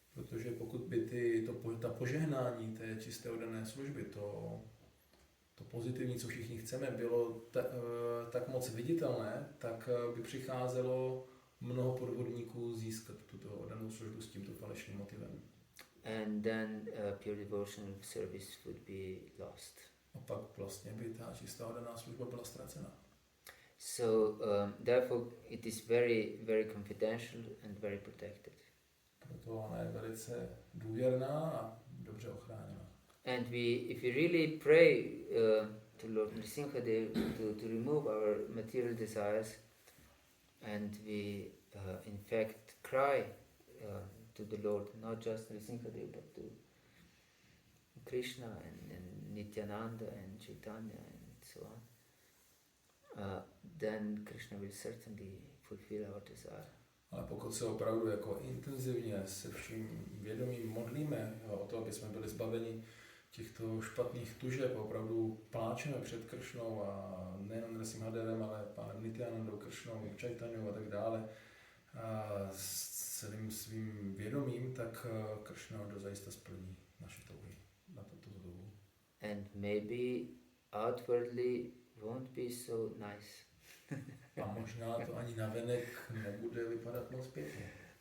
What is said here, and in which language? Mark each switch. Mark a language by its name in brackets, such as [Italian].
[Czech] Protože pokud by ta požehnání té čisté oddané služby, to pozitivní, co všichni chceme, bylo tak moc viditelné, tak by přicházelo mnoho podvodníků získat tuto oddanou službu s tímto falešným motivem. [English] And then pure devotional service would be lost. [Czech] A pak vlastně by ta čistá oddaná služba byla ztracena. [English] So therefore it is very, very confidential and very protected. [Czech] Proto ona je velice důvěrná a dobře ochráněna. [English] And if we really pray to Lord Nrsimhadeva to remove our material desires, and we in fact cry to the Lord, not just Nrsimhadeva, but to Krishna and Nityananda and Chaitanya and so on, then Krishna will certainly fulfill our desire. [Czech] Ale pokud se opravdu jako intenzivně se vším vědomím modlíme o to, aby jsme byli zbaveni těchto špatných tužeb, opravdu pláčeme před Kršnou a nejen Nrsimhadevem, ale pánem Nityanandou, Kršnou, Chaitanyou a tak dále, a s celým svým vědomím, tak Kršna dozajista splní naše touhy na tuto dobu. [English] And maybe outwardly won't be so nice. [Czech] A možná to ani navenek nebude vypadat moc pěkně.